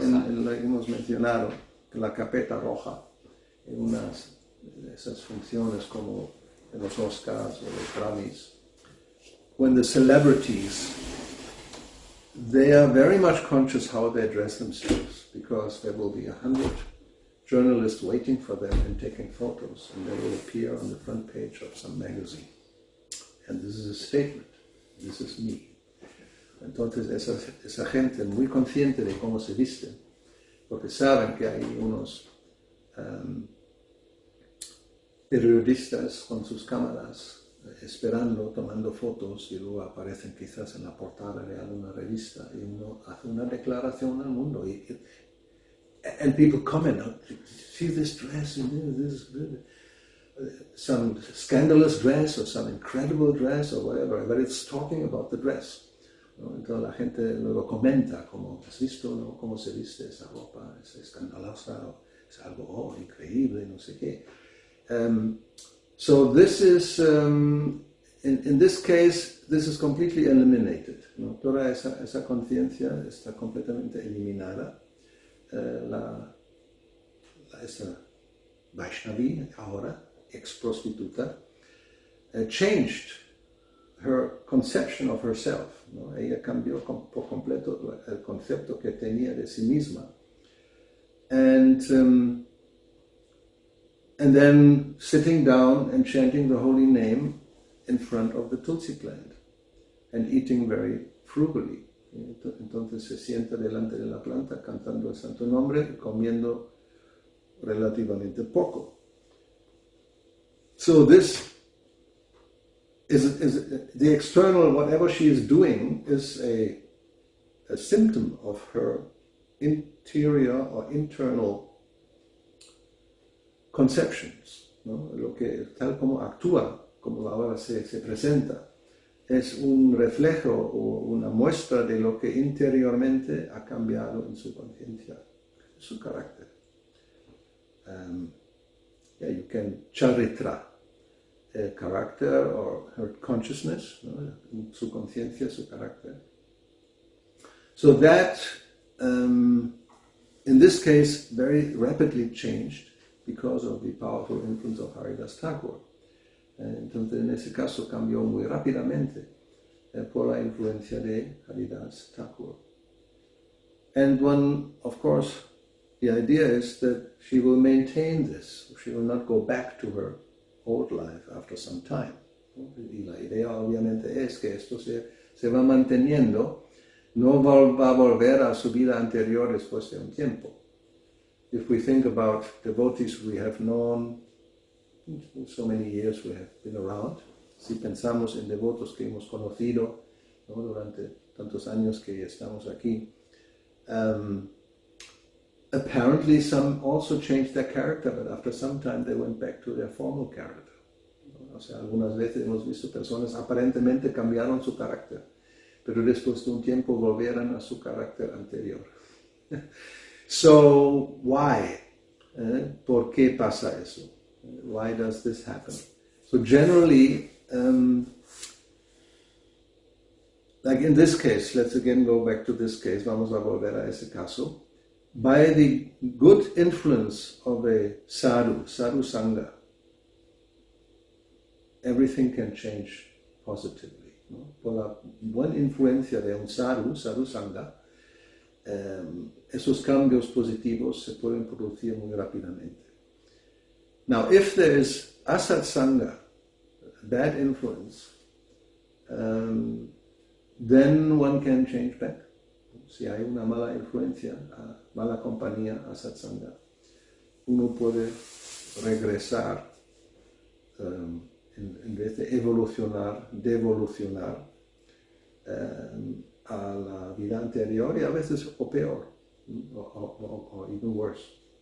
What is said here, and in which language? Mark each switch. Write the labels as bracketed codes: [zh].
[es] en lo que hemos mencionado, la carpeta roja, en unas de esas funciones como en los Oscars o los Grammys. [en] When the celebrities, they are very much conscious how they dress themselves, because there will be 100 journalists waiting for them and taking photos, and they will appear on the front page of some magazine. And this is a statement. This is me. [es] Entonces esa gente muy consciente de cómo se viste, porque saben que hay unos periodistas con sus cámaras esperando, tomando fotos, y luego aparecen quizás en la portada de alguna revista y uno hace una declaración al mundo. [en] And people comment, see this dress, this some scandalous dress or some incredible dress or whatever, but it's talking about the dress, ¿no? [es] Entonces la gente luego comenta, como has visto, ¿no? Cómo se viste esa ropa, es escandalosa, es algo increíble, no sé qué. [en] So this is, in this case, this is completely eliminated, ¿no? [es] Toda esa conciencia está completamente eliminada. Esa Vaishnavi ahora, ex-prostituta, [en] changed her conception of herself, ¿no? [es] Ella cambió por completo el concepto que tenía de sí misma. [en] And then sitting down and chanting the holy name in front of the Tulsi plant and eating very frugally. [es] Entonces se sienta delante de la planta cantando el santo nombre y comiendo relativamente poco. [en] So this is the external, whatever she is doing is a symptom of her interior or internal conceptions, ¿no? [es] Lo que tal como actúa, como ahora se presenta, es un reflejo o una muestra de lo que interiormente ha cambiado en su conciencia, su carácter. [en] You can charitra character or her consciousness, ¿no? [es] Su conciencia, su carácter. [en] So that, in this case, very rapidly changed because of the powerful influence of Haridas Thakur. [es] Entonces, en ese caso cambió muy rápidamente por la influencia de Haridas Thakur. [en] And one, of course, the idea is that she will maintain this. She will not go back to her old life after some time. [es] Y la idea obviamente es que esto se va manteniendo, no va a volver a su vida anterior después de un tiempo. [en] If we think about devotees we have known, so many years we have been around, [es] si pensamos en devotos que hemos conocido, ¿no?, durante tantos años que estamos aquí, [en] apparently some also changed their character, but after some time they went back to their formal character. [es] O sea, algunas veces hemos visto personas aparentemente cambiaron su carácter, pero después de un tiempo volvieron a su carácter anterior. [en] So, why? [es] ¿Por qué pasa eso? [en] Why does this happen? So generally, like in this case, let's again go back to this case, [es] vamos a volver a ese caso. [en] By the good influence of a sadhu sangha, everything can change positively, ¿no? [es] Por la buena influencia de un sadhu sangha, esos cambios positivos se pueden producir muy rápidamente. [en] Now, if there is asat sangha, bad influence, then one can change back. [es] Si hay una mala influencia, mala compañía, asat sangha, uno puede regresar en vez de evolucionar, devolucionar a la vida anterior y a veces o peor, [en] or even worse.